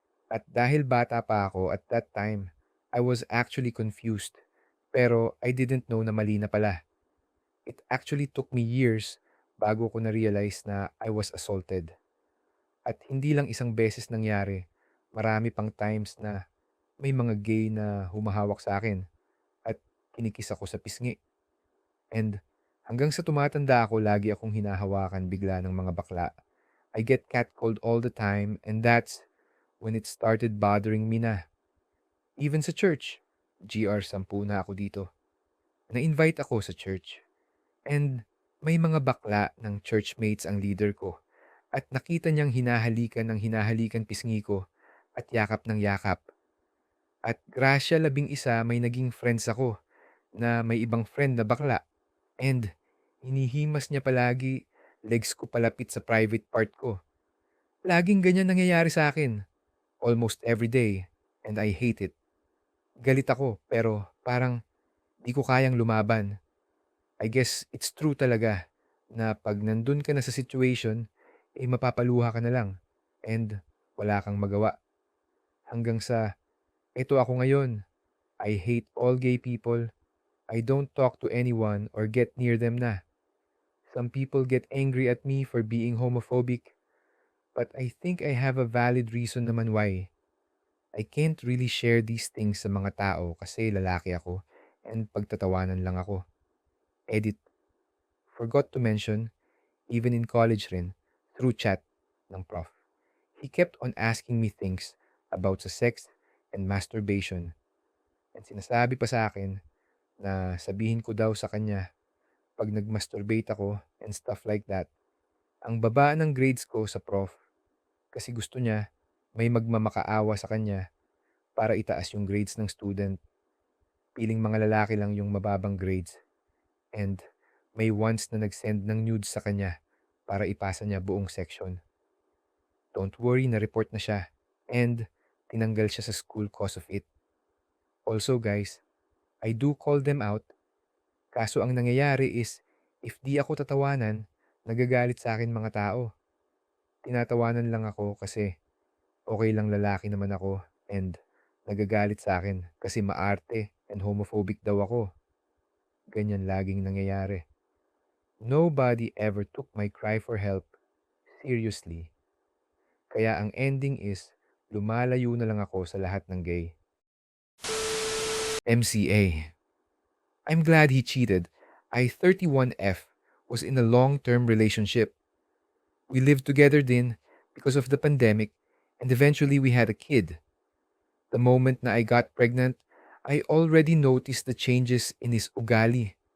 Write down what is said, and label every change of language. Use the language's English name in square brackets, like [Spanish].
[Filipino] At dahil bata pa ako [English] at that time, I was actually confused. Pero I didn't know [Filipino] na mali na pala. [English] It actually took me years bago ko na-realize na I was assaulted. [Filipino] At hindi lang isang beses nangyari, marami pang times na may mga gay na humahawak sa akin at kinikis ako sa pisngi. And hanggang sa tumatanda ako, lagi akong hinahawakan bigla ng mga bakla. [English] I get catcalled all the time and that's when it started bothering me na. [Filipino] Even sa church, GR 10 na ako dito. Na-invite ako sa church. And may mga bakla ng churchmates ang leader ko. At nakita niyang hinahalikan pisngi ko at yakap ng yakap. At grasya 11 may naging friends ako na may ibang friend na bakla. And hinihimas niya palagi legs ko palapit sa private part ko. Laging ganyan nangyayari sa akin. [English] Almost every day. And I hate it. [Filipino] Galit ako pero parang di ko kayang lumaban. [English] I guess it's true [Filipino] talaga na pag nandun ka na sa situation, mapapaluha ka na lang and wala kang magawa. Hanggang sa, eto ako ngayon. [English] I hate all gay people. I don't talk to anyone or get near them na. Some people get angry at me for being homophobic, but I think I have a valid reason naman why. I can't really share these things [Filipino] sa mga tao kasi lalaki ako and pagtatawanan lang ako. [English] Edit. Forgot to mention, even in college rin, through chat ng prof. He kept on asking me things about sa sex and masturbation. [Filipino] And sinasabi pa sa akin na sabihin ko daw sa kanya pag nag-masturbate ako and stuff like that. Ang baba ng grades ko sa prof kasi gusto niya may magmamakaawa sa kanya para itaas yung grades ng student. Piling mga lalaki lang yung mababang grades. And may once na nag-send ng nudes sa kanya para ipasa niya buong section. [English] Don't worry, [Filipino] na-report na siya. And tinanggal siya sa school cause of it. [English] Also guys, I do call them out. [Filipino] Kaso ang nangyayari is, if di ako tatawanan, nagagalit sa akin mga tao. Tinatawanan lang ako kasi okay lang, lalaki naman ako, and nagagalit sa akin kasi maarte and homophobic daw ako. Ganyan laging nangyayari. [English] Nobody ever took my cry for help seriously. [Filipino] Kaya ang ending is, lumalayo na lang ako sa lahat ng gay. [English] MCA. I'm glad he cheated. I 31F was in a long-term relationship. We lived together din because of the pandemic, and eventually we had a kid. The moment na I got pregnant, I already noticed the changes in his ugali.